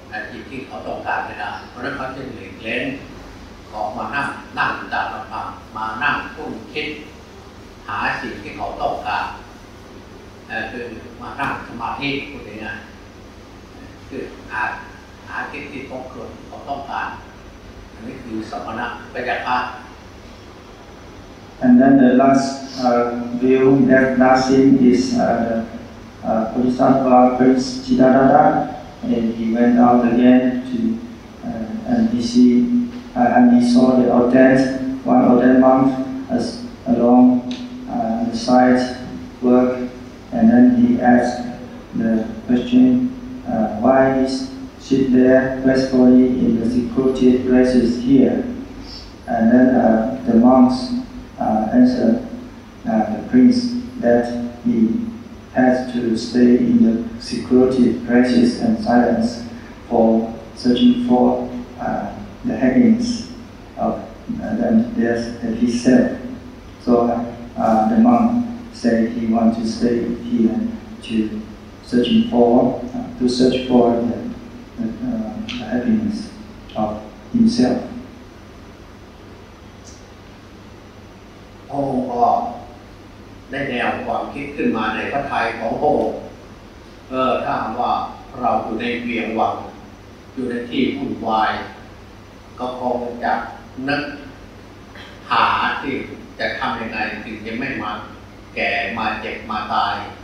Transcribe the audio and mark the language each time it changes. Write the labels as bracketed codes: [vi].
[th] สิ่งที่เขาต้องการไม่ได้เพราะนั้นเขาจะหลีกเล้นขอมานั่งตามลำพังมานั่งพูดคิดหาสิ่งที่เขาต้องการคือมานั่งสมาธิพูดง่ายๆคือหาสิ่งที่เขาต้องการอันนี้คือสมณะปัญญา [en] And then the last view, that last scene is the Bodhisattva Prince Chidananda, and he went out again to and he saw the one ordained monk along the side work, and then he asked the question, why is sit there peacefully in the secluded places here? And then the monks answered the prince that he has to stay in the secluded places and silence for searching for the happiness of himself. So the monk said he wants to stay here to search for the happiness of himself. [th] พระองค์ก็ได้แนวความคิดขึ้นมาในพระทัยของพระองค์ถ้าว่าเราอยู่ในเวียงวังอยู่ในที่วุ่นวายก็คงจะนึกหาที่จะทำยังไงถึงจะไม่มาแก่มาเจ็บมาตาย